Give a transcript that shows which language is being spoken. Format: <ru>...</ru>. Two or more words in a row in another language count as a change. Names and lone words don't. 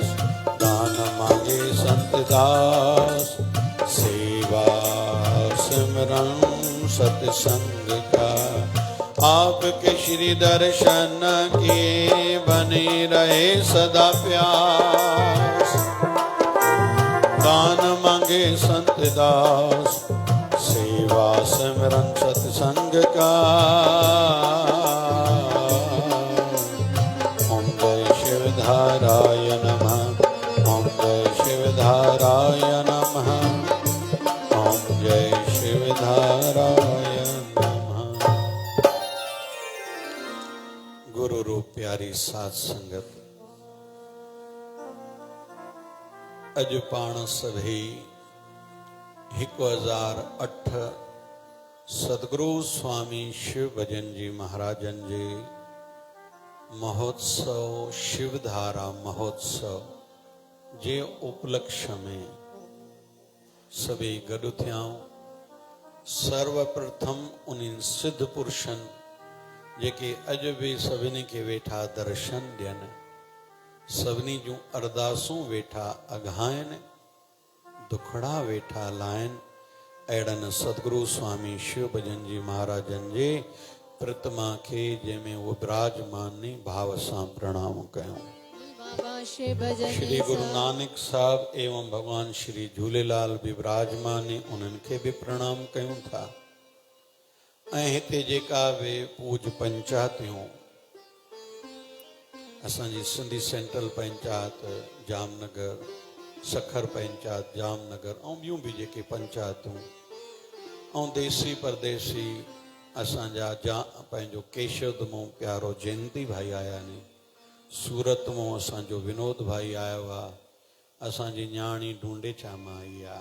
<hi>दान मांगे संत दास सेवा सिमरन सत्संग का, आपके श्री दर्शन की बनी रहे सदा प्यास। दान मांगे संत दास सेवा सिमरन सत्संग का।</hi> <sa>ओम जय शिवधाराय नमः, ओम जय शिवधाराय नमः, ओम जय शिवधाराय नमः।</sa> <sd>गुरु रूप प्यारी साध संगत, अज पाण सभई 1008 सदगुरु स्वामी शिव भजन जी महाराजन जे महोत्सव शिवधारा महोत्सव जे उपलक्ष्य में सभी गॾु थियाऊं। सर्वप्रथम उन्हनि सिद्ध पुरुषन जेके अज भी सभिनी के वेठा दर्शन ॾियनि, सभिनी जूं अरदासूं वेठा अघाइनि, दुखड़ा वेठा लाइन, अहिड़नि सदगुरु स्वामी शिव भजन जी महाराजन जे प्रतिमा के जंहिंमें वो विराजमानी भाव सां प्रणाम कयूं। श्री गुरु नानक साहब एवं भगवान श्री झूलेलाल भी विराजमानी, उन्हनि खे भी प्रणाम कयूं था। ऐं हिते जेका बि पूज पंचायतियूं असांजी सिंधी सेंट्रल पंचायत जामनगर, सखर पंचायत जामनगर ऐं ॿियूं बि जेके पंचायतूं ऐं देसी परदेसी असांजा पंहिंजो केशव मूं प्यारो जयंती भाई आया आहिनि, सूरत मूं असांजो विनोद भाई आयो आहे, असांजी न्याणी ढूंढेचा मां आई आहे।</sd>